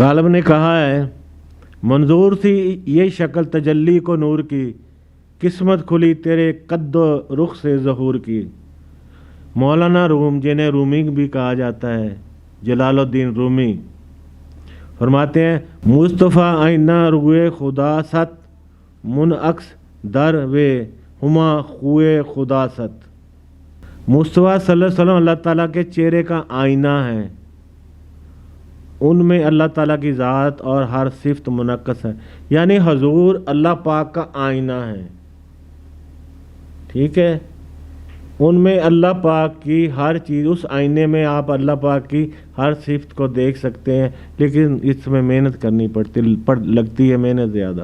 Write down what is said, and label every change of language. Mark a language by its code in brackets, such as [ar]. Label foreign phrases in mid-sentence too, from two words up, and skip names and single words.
[ur] غالب نے کہا ہے، منظور تھی یہ شکل تجلی کو نور کی، قسمت کھلی تیرے قد و رخ سے ظہور کی۔ مولانا روم، جنہیں رومی بھی کہا جاتا ہے، جلال الدین رومی، فرماتے ہیں [fa] مصطفیٰ آئینہ روئے خدا ست، منعکس در وے ہما خوئے خدا ست۔ [ur] مصطفیٰ [ar] صلی اللہ علیہ وسلم [ur] اللہ تعالیٰ کے چہرے کا آئینہ ہے، ان میں اللہ تعالیٰ کی ذات اور ہر صفت منعکس ہے، یعنی حضور اللہ پاک کا آئینہ ہے، ٹھیک ہے، ان میں اللہ پاک کی ہر چیز، اس آئینے میں آپ اللہ پاک کی ہر صفت کو دیکھ سکتے ہیں، لیکن اس میں محنت کرنی لگتی ہے، محنت زیادہ۔